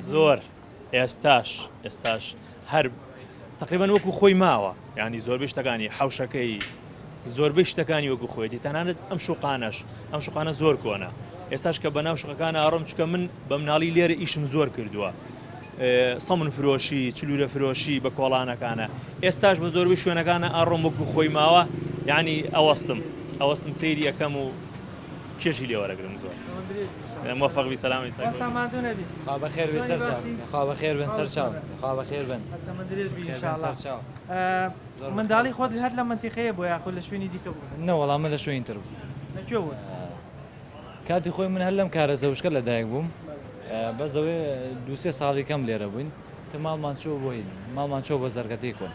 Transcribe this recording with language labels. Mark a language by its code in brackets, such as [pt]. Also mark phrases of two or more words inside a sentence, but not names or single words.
[ckb] زۆر ئێستاش هەر تقریبا وەکو خۆی ماوە ینی زۆربەی شتەکانی حەوشەکەی زۆربەی شتەکانی وەکو خۆیەتی تەنانەت ئەم شوقانە زۆر کۆنا ئێستاش کە بەناو شوقەکانە ئاڕۆم چکە من بە مناڵی لێرە ئیشم زۆر کردووە سەمن فرۆشی چلورە فرۆشی بە کۆڵانەکانە ئێستاش بە زۆربەی شوێنەکانە ئاڕۆم وەکو خۆی ماوە یعنی ئەوەستم سەیری یەکەم و کێشی لێوەرەگرم زۆر موفق بی سلامی بخیر بن سر خواب خیر بن سر چاو خواب خیر بن منداڵی خۆت هەر لە منتیقەیە بۆ یاخۆ لە شوێنی دیکە بوو نەوەڵام من لە شوێنتر بوو لەکوێ بوو کاتی خۆی من هەر لەم کارە زەوشکە لەدایک بووم بەزەوەی 2-3 ساڵی کەم لێرە بووین ماڵمان چوو بۆی ماڵمان چۆ بە زەرگەتی کۆن